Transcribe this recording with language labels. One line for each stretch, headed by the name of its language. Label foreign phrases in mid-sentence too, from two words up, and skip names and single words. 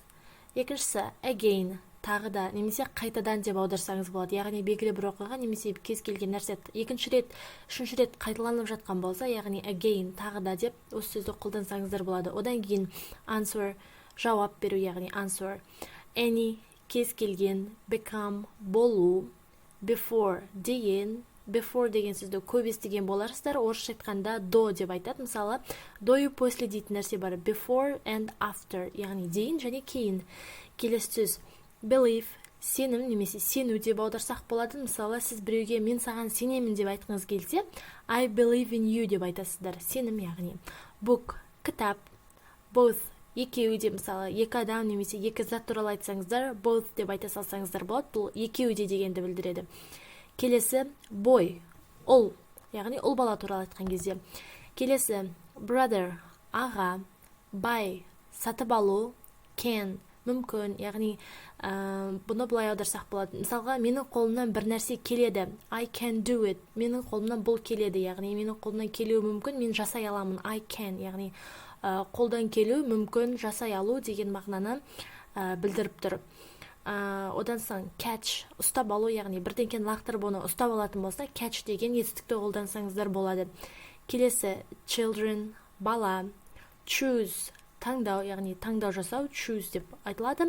Kazakh: Екіншісі again, тағы да немесе қайтадан деп аударсаңыз болады. Яғни белгілі бір оқиға немесе кез келген нәрсе екінші рет, үшінші рет қайталанып жатқан болса, яғни again, тағы да деп осы сөзді қолдансаңыздар болады. Одан кейін answer, жауап беру, яғни answer. Any, кез келген, become, болу, before деген, before деген сөзді көп естіген боларсыздар. Орысша айтқанда до деп айтады. Мысалы,
Russian: до и после
Kazakh: дейтін нәрсе бар.
English: Before and after,
Kazakh: яғни дейін және кейін. Келесі сөз believe, сенім немесе сену деп аударсақ болады. Мысалы, сіз біреуге мен саған сенемін деп айтқыңыз келсе,
English: I believe in you
Kazakh: деп айтасыздар. Сенім, яғни book, кітап, both, екеуі де, мысалы, екі адам немесе екі зат туралы айтсаңыздар, both деп айта салсаңыздар болады. Бұл екеуі де дегенді білдіреді. Келесі boy, ұл, яғни ұл бала туралы айтқан кезде. Келесі brother, аға, buy, сатып алу, can, мүмкін, яғни бұны былай аударсақ болады. Мысалға, менің қолымнан бір нәрсе келеді.
English: I can do it.
Kazakh: Менің қолымнан бұл келеді, яғни менің қолымнан келуі мүмкін, мен жасай аламын.
English: I can,
Kazakh: яғни қолдан келу мүмкін, жасай алу деген мағынаны білдіріп тұр. Одан соң catch, ұстап алу, яғни бірдеңкені лақтырып оны ұстап алатын болса, catch деген етістікті қолдансаңыздар болады. Келесі children, бала, choose, таңдау, яғни таңдау жасау, choose деп айтылады.